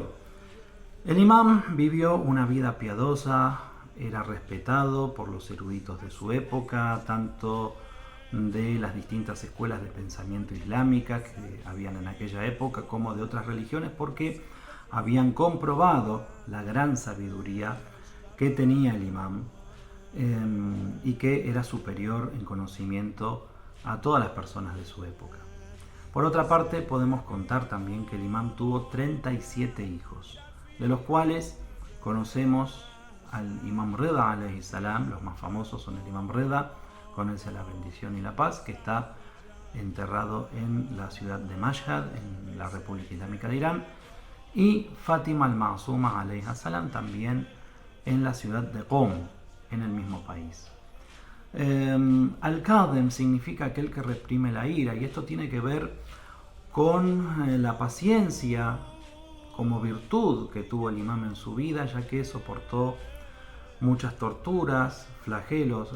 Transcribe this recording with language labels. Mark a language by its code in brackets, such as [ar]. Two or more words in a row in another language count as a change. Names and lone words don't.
[es] El imam vivió una vida piadosa, era respetado por los eruditos de su época, tanto de las distintas escuelas de pensamiento islámicas que habían en aquella época como de otras religiones, porque habían comprobado la gran sabiduría que tenía el imam y que era superior en conocimiento a todas las personas de su época. Por otra parte, podemos contar también que el imam tuvo 37 hijos, de los cuales conocemos al imam Rida [ar] عليه السلام. [es] Los más famosos son el imam Rida, con él sea la bendición y la paz, que está enterrado en la ciudad de Mashhad, en la República Islámica de Irán, y Fátima al-Ma'suma [ar] عليها السلام, [es] también en la ciudad de Qom, en el mismo país. Al-Kadhim significa aquel que reprime la ira, y esto tiene que ver con la paciencia como virtud que tuvo el imam en su vida, ya que soportó muchas torturas, flagelos.